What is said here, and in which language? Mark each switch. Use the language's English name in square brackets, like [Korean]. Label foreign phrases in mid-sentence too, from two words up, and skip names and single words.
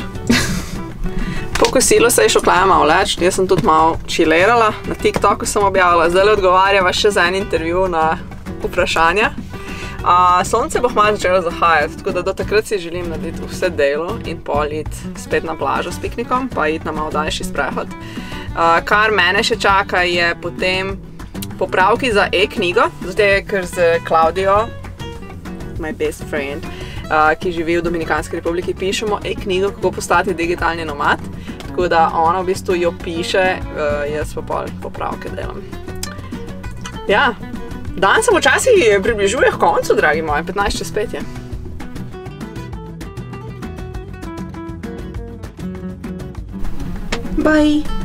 [Slovenian] Po kosilu se je šel Klemen malo leč, jaz sem tudi malo chillerala, na TikToku sem objavila, zdaj odgovarjava še za en intervju na vprašanja. Sonce bo hmalo začelo zahajati, tako da do takrat si želim narediti vse delo in pol iti spet na plažo s piknikom, pa iti na malo daljši sprehod. Kar mene še čaka je potem popravki za e-knjigo, zato ker z Klaudijo, [English] my best friend, [Slovenian] ki živi v Dominikanski republiki, pišemo e-knjigo, kako postati digitalni nomad, tako da ona v bistvu jo piše, jaz pa pol popravke delam. Ja, dan se počasi približuje k koncu, dragi moji, 15 čez 5 je. Bye.